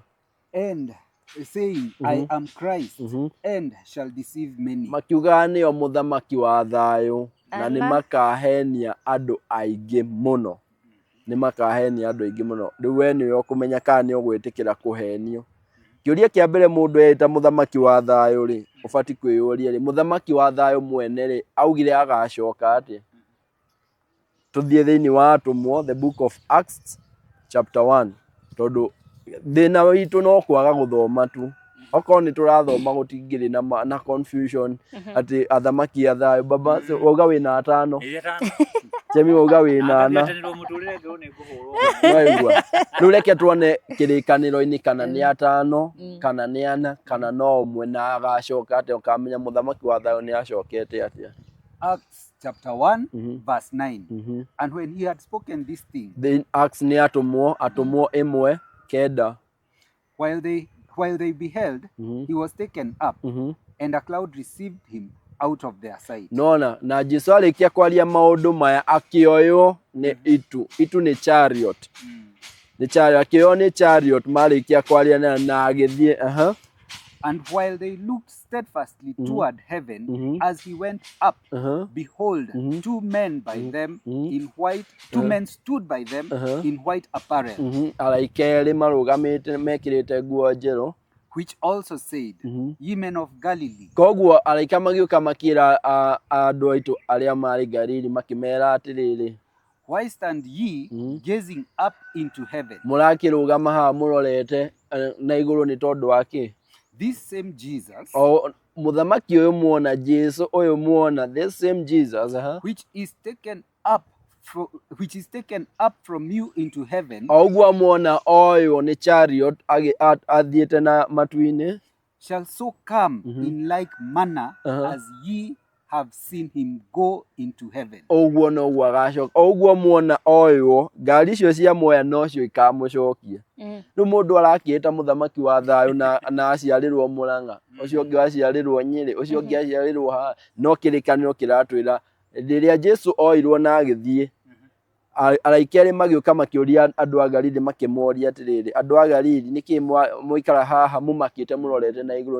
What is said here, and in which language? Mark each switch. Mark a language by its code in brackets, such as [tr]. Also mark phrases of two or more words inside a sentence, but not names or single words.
[en] and saying I am Christ and shall deceive many. [ki] Makiugaga nĩo mũthamaki wa thayũ na nĩ makahenia andũ aingĩ mũno. Nĩ makahenia andũ aingĩ mũno. Rĩu we nĩwe ũkũmenya kana nĩ ũgwĩtĩkĩra kũhenio. Kĩũria kĩa mbere mũndũ eta mũthamaki wa thayũ rĩ, ũbati kwĩyũria rĩ, mũthamaki wa thayũ mwene rĩ, augire agacoka atĩa? Tuthiĩ thĩinĩ wa Atũmwo, [en] the book of Acts chapter 1, [ki] tondũ thĩna witũ no kwaga gũthoma tu. Okorwo nĩ tũrathoma gũtingĩrĩ na confusion atĩ athamaki a thayũ. Baba wauga wĩna atano. Chemi wauga wĩna ana. Rĩu reke tuone kĩrĩkanĩro-inĩ kana nĩ atano kana nĩ ana kana no ũmwe na agacoka atĩa, ũkamenya mũthamaki wa thayũ nĩ acokete atĩa. [en] Acts chapter 1 verse 9. And when he had spoken this thing, [ki] Then Acts nĩ Atũmwo 1:9. [en] While they beheld, he was taken up, and a cloud received him out of their sight. [ki] Nona na Jesũ arĩkia kwaria maũndũ maya akĩoywo nĩ itu nĩ chariot. Nĩ chariot akĩoywo nĩ chariot marĩkia kwaria na agĩthiĩ [en] And while they looked steadfastly toward heaven as he went up, behold, two men stood by them in white apparel, [ki] araika erĩ marũgamĩte mekĩrĩte nguo njerũ, [en] which also said, Ye men of Galilee, [ki] koguo araika magĩũka makĩra andũ aitũ arĩa marĩ Galili makĩmera atĩrĩrĩ, [en] why stand ye gazing up into heaven? [ki] Mũrakĩrũgama haha mũrorete na igũrũ nĩ tondũ wa kĩ? [en] This same Jesus, [ki] mũthamaki ũyũ muona Jesũ ũyũ muona, [en] this same Jesus which is taken up from you into heaven, [ki] ũguo muona oywo nĩ chariot athiĩte na matu-inĩ, [en] shall so come in like manner as ye have seen him go into heaven. [ki] Ũguo noguo agacoka. Ũguo muona oywo, ngari icio cia muoya nocio ikamũcokia. Rĩu mũndũ arakĩĩta mũthamaki wa thayũ na aciarĩrwo Mũrang'a, ũcio ũngĩ aciarĩrwo Nyĩrĩ, ũcio ũngĩ aciarĩrwo haha, no kĩrĩkanĩro kĩratwĩra rĩrĩa Jesũ oirwo na agĩthiĩ, araika erĩ magĩũka makĩũria andũ a Galili makĩmoria atĩrĩrĩ, andũ a Galili nĩkĩ mũikara haha mũmakĩte mũrorete na igũrũ?